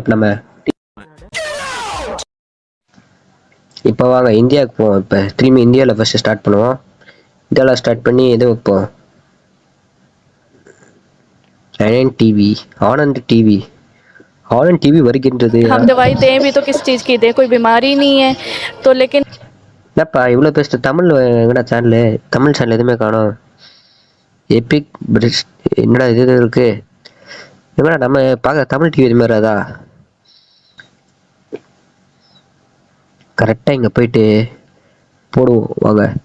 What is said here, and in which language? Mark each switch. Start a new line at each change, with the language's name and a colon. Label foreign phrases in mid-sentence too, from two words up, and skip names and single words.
Tamil: இப்போ நம்ம இப்போ வாங்க இந்தியாவுக்கு போவோம். இப்போ திரும்பி இந்தியாவில்
English: first start
Tamil: பண்ணுவோம். இந்தியாவில் ஸ்டார்ட் பண்ணி எது வைப்போம். டிவி ஆனந்த் டிவி. ஆனந்த் டிவி வருகின்றது.
Hindi: हम दवाई दें भी तो किस चीज़ की दें, कोई बीमारी नहीं है तो लेकिन
Tamil: என்னப்பா இவ்வளோ பெஸ்ட்டு தமிழ் எங்கடா சேனலு. தமிழ் சேனல் எதுவுமே காணோம். எபிக் பிரிட்ஜ் என்னடா இது இருக்கு. எங்கடா நம்ம பார்க்க தமிழ் டிவி இது மாதிரி அதா. கரெக்டாக இங்கே போயிட்டு போடுவோம் வாங்க.